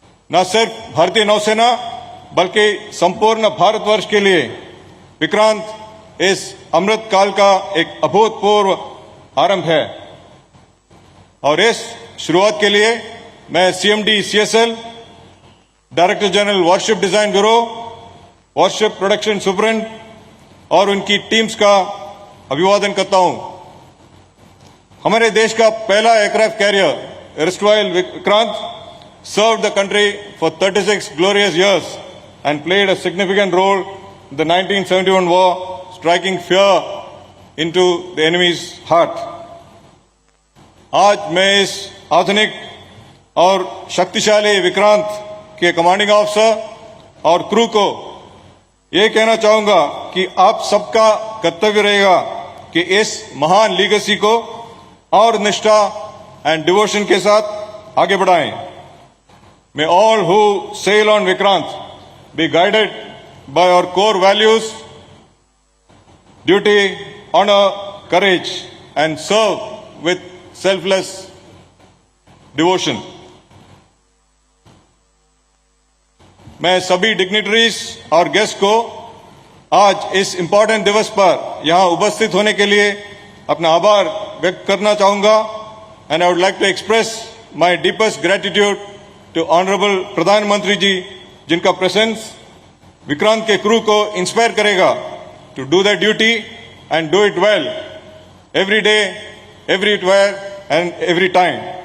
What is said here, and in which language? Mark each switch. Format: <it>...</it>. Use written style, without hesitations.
<hi>न सिर्फ भारतीय नौसेना बल्कि संपूर्ण भारतवर्ष के लिए विक्रांत इस अमृत काल का एक अभूतपूर्व आरंभ है और इस शुरुआत के लिए मैं CMD CSL, director general worship design bureau, worship production सुपरिंट और उनकी टीम्स का अभिवादन करता हूं। हमारे देश का पहला aircraft carrier एरस्टवाइल Vikrant</hi> <en>served the country for 36 glorious years and played a significant role in the 1971 war, striking fear into the enemy's heart.</en> <hi>आज मैं इस आधुनिक और शक्तिशाली विक्रांत के कमांडिंग ऑफिसर और क्रू को ये कहना चाहूंगा कि आप सबका कर्तव्य रहेगा कि इस महान लीगेसी को और निष्ठा एंड डिवोशन के साथ आगे बढ़ाएं।</hi> <en>May all who sail on Vikrant be guided by our core values, duty, honor, courage, and serve with selfless devotion.</en> <hi>मैं सभी डिग्निटरीज और गेस्ट को आज इस इंपॉर्टेंट दिवस पर यहां उपस्थित होने के लिए अपना आभार व्यक्त करना चाहूंगा</hi> <en>and I would like to express my deepest gratitude to honourable प्रधानमंत्री जी,</en> <hi>जिनका प्रेजेंस विक्रांत के क्रू को इंस्पायर करेगा</hi> <en>To do the duty and do it well every day, everywhere and every time.</en>